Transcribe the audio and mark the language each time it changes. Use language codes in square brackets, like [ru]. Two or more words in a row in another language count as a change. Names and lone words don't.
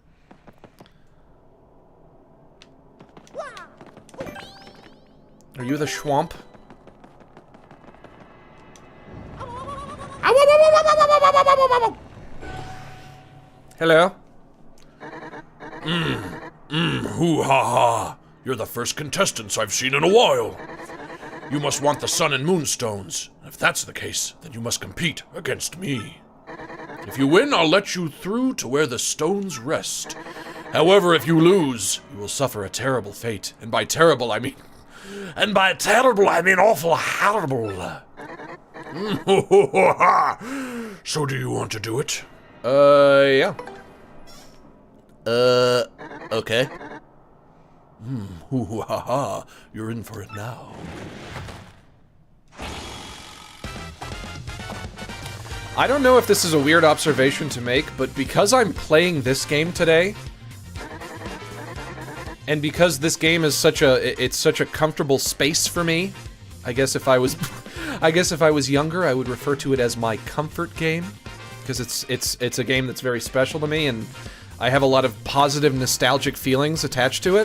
[en] Are you the Schwamp? Hello? Hoo ha ha. You're the first contestants I've seen in a while. You must want the sun and moonstones. If that's the case, then you must compete against me. If you win, I'll let you through to where the stones rest. However, if you lose, you will suffer a terrible fate. And by terrible, I mean awful horrible. So do you want to do it? Yeah. Okay. Hoo ha ha. You're in for it now. I don't know if this is a weird observation to make, but because I'm playing this game today, and because this game is such a comfortable space for me, I guess if I was younger, I would refer to it as my comfort game, because it's a game that's very special to me, and I have a lot of positive nostalgic feelings attached to it.